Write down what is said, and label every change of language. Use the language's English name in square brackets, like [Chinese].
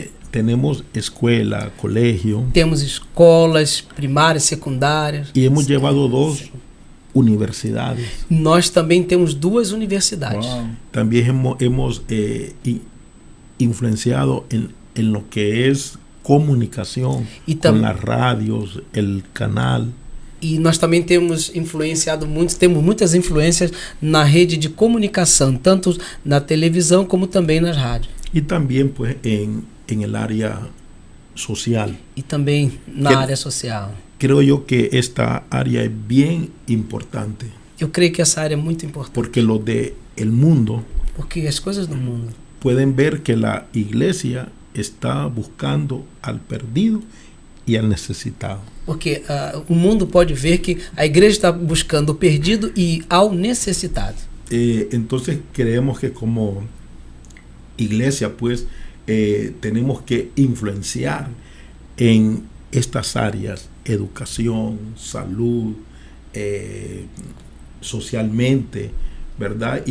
[Spanish] Tenemos escuela, colegio. [Portuguese] Temos escolas primárias, secundárias. [Spanish] Y hemos llevado 2 universidades. [Portuguese] Nós também temos 2 universidades. Uau. [Spanish] También hemos influenciado en lo que es comunicación con las radios, el canal. [Portuguese] E nós também temos temos muitas influências na rede de comunicação, tanto na televisão como também nas rádios. [Spanish] Y también pues en el área social. [Portuguese] e também na Que- área social. [Spanish] Creo yo que esta área es bien importante [Portuguese] Eu creio que essa área é muito importante, [Spanish] porque los de el mundo [Portuguese] porque as coisas do mundo [Spanish] pueden ver que la iglesia está buscando al perdido y al necesitado. [Portuguese] Porque o mundo pode ver que a igreja está buscando o perdido e ao necessitado. [Spanish] Entonces creemos que como iglesia pues tenemos que influenciar en estas áreas: educación, salud, socialmente, ¿verdad?